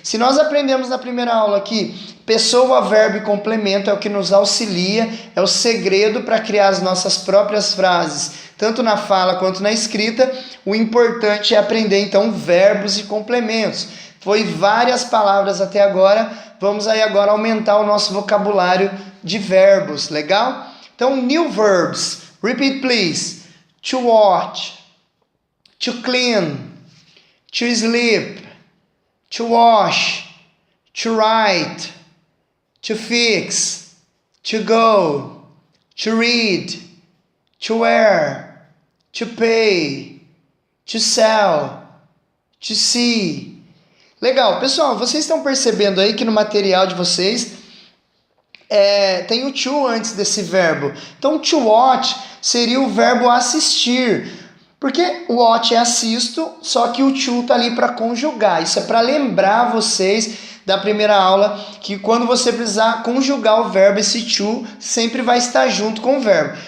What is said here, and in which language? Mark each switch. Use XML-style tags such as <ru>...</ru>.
<pt>Se nós aprendemos na primeira aula aqui, pessoa, verbo e complemento é o que nos auxilia, é o segredo para criar as nossas próprias frases, tanto na fala quanto na escrita. O importante é aprender então verbos e complementos. Foi várias palavras até agora, vamos aí agora aumentar o nosso vocabulário de verbos, legal?</pt> <en>Então, new verbs, repeat please. To watch, to clean, to sleep, to wash, to write, to fix, to go, to read, to wear, to pay, to sell, to see.</en> <pt>Legal, pessoal, vocês estão percebendo aí que no material de vocês tem o to antes desse verbo. Então, to watch seria o verbo assistir, porque o watch é assisto, só que o to está ali para conjugar. Isso é para lembrar vocês da primeira aula que quando você precisar conjugar o verbo, esse to sempre vai estar junto com o verbo.</pt>